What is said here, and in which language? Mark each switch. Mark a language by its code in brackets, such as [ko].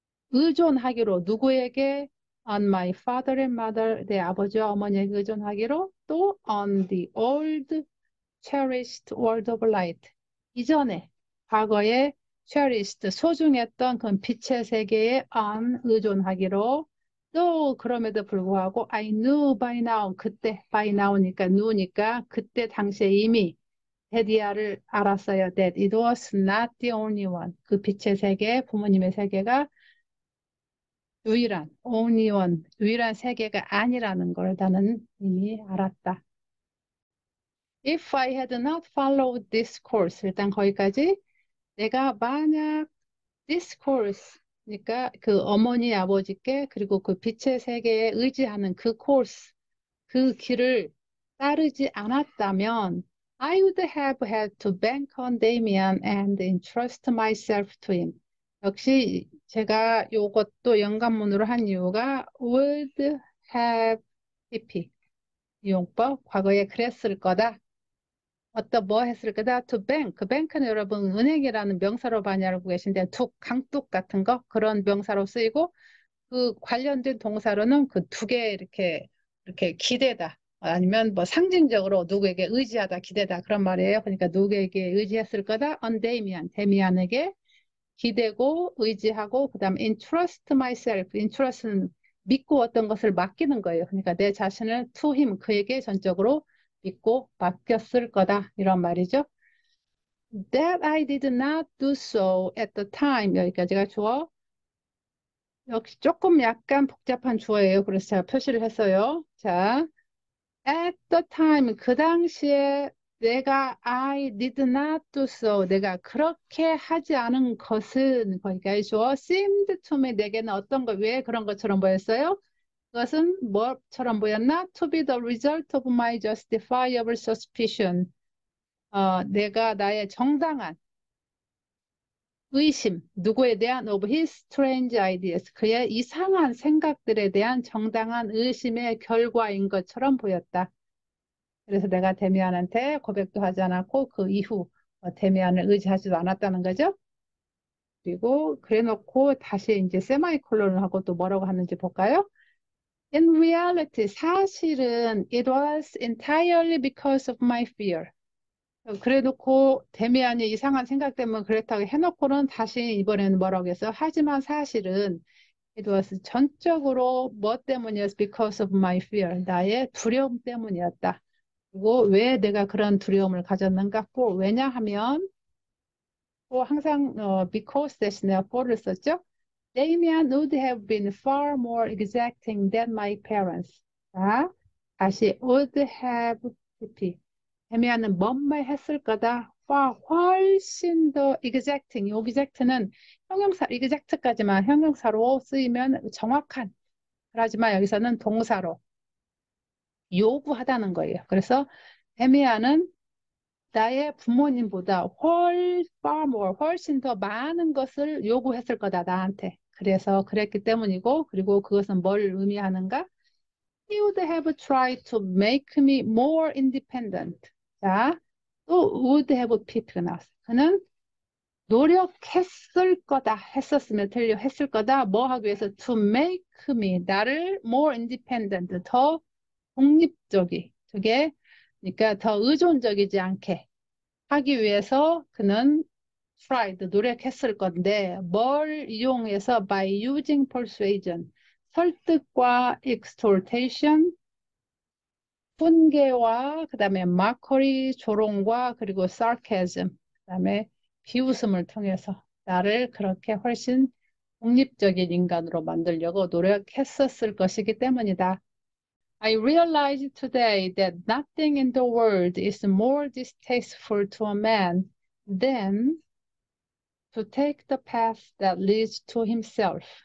[ko] 의존하기로 누구에게 [en] on my father and mother, [ko] 내 아버지와 어머니에게 의존하기로 또 [en] on the old cherished world of light, [ko] 이전에 과거에 cherished 소중했던 그 빛의 세계에 on 의존하기로 또 그럼에도 불구하고 [en] I knew by now [ko] 그때 by now니까 knew니까 그때 당시에 이미 데디아를 알았어요. [en] That it was not the only one. [ko] 그 빛의 세계, 부모님의 세계가 유일한 only one, 유일한 세계가 아니라는 걸 나는 이미 알았다. [en] If I had not followed this course, [ko] 일단 거기까지 내가 만약 [en] this course, [ko] 그러니까 그 어머니 아버지께 그리고 그 빛의 세계에 의지하는 그 course, 그 길을 따르지 않았다면 [en] I would have had to bank on Damien and entrust myself to him. [ko] 역시 제가 요것도 연관문으로 한 이유가 would have PP 이용법 과거에 그랬을 거다. 어떤 뭐 했을 거다. to bank. 그 bank는 여러분 은행이라는 명사로 많이 알고 계신데 강둑 같은 거 그런 명사로 쓰이고 그 관련된 동사로는 그 두 개 이렇게 기대다. 아니면 뭐 상징적으로 누구에게 의지하다, 기대다 그런 말이에요. 그러니까 누구에게 의지했을 거다. on 데미안에게 기대고 의지하고 그다음 [en] entrust myself. [ko] entrust는 믿고 어떤 것을 맡기는 거예요. 그러니까 내 자신을 [en] to him [ko] 그에게 전적으로 믿고 맡겼을 거다 이런 말이죠. [en] That I did not do so at the time [ko] 여기까지가 주어. 역시 조금 약간 복잡한 주어예요. 그래서 제가 표시를 했어요. 자, at the time 그 당시에 내가 [en] I did not do so [ko] 내가 그렇게 하지 않은 것은 거기까지 주어 [en] seemed to me [ko] 내게는 어떤 거 왜 그런 것처럼 보였어요? 그것은 뭐처럼 보였나? [en] To be the result of my justifiable suspicion. [ko] 내가 나의 정당한 의심, 누구에 대한 [en] of his strange ideas, [ko] 그의 이상한 생각들에 대한 정당한 의심의 결과인 것처럼 보였다. 그래서 내가 데미안한테 고백도 하지 않았고 그 이후 데미안을 의지하지도 않았다는 거죠. 그리고 그래놓고 다시 이제 세마이콜론을 하고 또 뭐라고 하는지 볼까요? [en] In reality, [ko] 사실은 [en] it was entirely because of my fear. [ko] 그래놓고 데미안이 이상한 생각 때문에 그랬다고 해놓고는 다시 이번에는 뭐라고 했어요? 하지만 사실은 [en] it was [ko] 전적으로 뭐 때문이었어? [en] Because of my fear. [ko] 나의 두려움 때문이었다. 그리고 왜 내가 그런 두려움을 가졌는가? 왜냐하면 항상 because 대신에 for를 썼죠? [en] Damien would have been far more exacting than my parents. [ko] 다시 would have 데미안은 뭔 말 했을 거다. far 훨씬 더 exacting. 이 exact는 형용사 exact까지만 형용사로 쓰이면 정확한. 하지만 여기서는 동사로 요구하다는 거예요. 그래서 데미안은 나의 부모님보다 far more, 훨씬 더 많은 것을 요구했을 거다, 나한테. 그래서 그랬기 때문이고, 그리고 그것은 뭘 의미하는가? [en] He would have tried to make me more independent. [ko] 자, 또 would have pp가 나왔어. 그는 노력했을 거다. 했었으면 틀려. 했을 거다. 뭐 하기 위해서? [en] To make me. [ko] 나를 [en] more independent. [ko] 더 독립적이. 저게, 그러니까 더 의존적이지 않게 하기 위해서 그는 tried. 노력했을 건데, 뭘 이용해서? [en] By using persuasion. [ko] 설득과 extortation, 훈계와 그다음에 마커리, 조롱과 그리고 sarcasm, 그다음에 비웃음을 통해서 나를 그렇게 훨씬 독립적인 인간으로 만들려고 노력했었을 것이기 때문이다. [en] I realized today that nothing in the world is more distasteful to a man than to take the path that leads to himself.